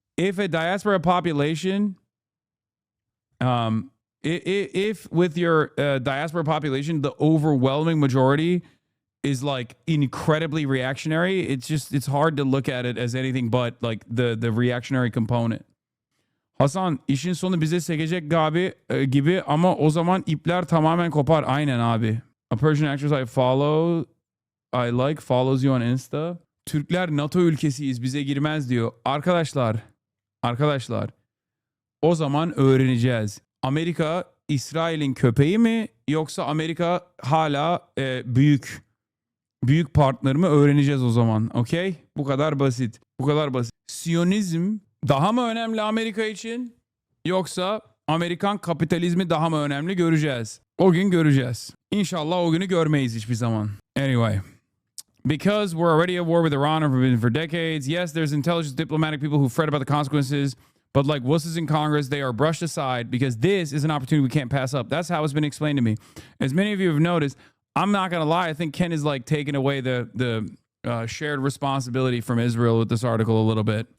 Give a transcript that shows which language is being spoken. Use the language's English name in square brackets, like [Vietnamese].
[English] If a diaspora population, if with your diaspora population, the overwhelming majority is like incredibly reactionary, it's hard to look at it as anything but like the reactionary component. [Turkish] Hasan işin sonu bize sekecek gibi ama o zaman ipler tamamen kopar. Aynen abi. [English] A Persian actress I follow, I like, follows you on Insta. [Turkish] Türkler NATO ülkesiyiz, bize girmez diyor. Arkadaşlar o zaman öğreneceğiz. Amerika İsrail'in köpeği mi yoksa Amerika hala büyük partner mi, öğreneceğiz o zaman. Okey? Bu kadar basit. Siyonizm daha mı önemli Amerika için yoksa Amerikan kapitalizmi daha mı önemli, göreceğiz. O gün göreceğiz. İnşallah o günü görmeyiz hiçbir zaman. [English] Anyway. Because we're already at war with Iran and have been for decades. Yes, there's intelligent diplomatic people who fret about the consequences, but like wusses in Congress, they are brushed aside because this is an opportunity we can't pass up. That's how it's been explained to me. As many of you have noticed, I'm not going to lie. I think Ken is like taking away the shared responsibility from Israel with this article a little bit.